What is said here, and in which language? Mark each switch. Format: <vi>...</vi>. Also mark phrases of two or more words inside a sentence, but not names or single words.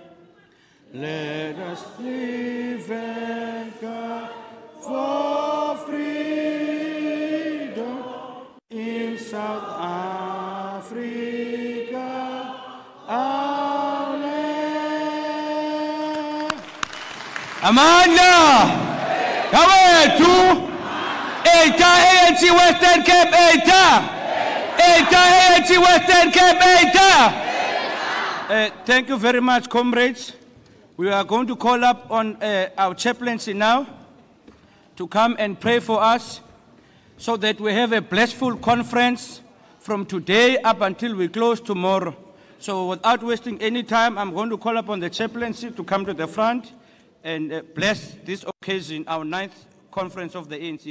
<en>Let us live and God for freedom in South Africa, our land. Amanda! Kawetu! Eita ANC Western Cape, Eita! Eita ANC Western Cape, Eita! Thank you very much, comrades. We are going to call up on our chaplaincy now to come and pray for us so that we have a blissful conference from today up until we close tomorrow. So without wasting any time, I'm going to call upon the chaplaincy to come to the front and bless this occasion, our 9th conference of the ANC.</en>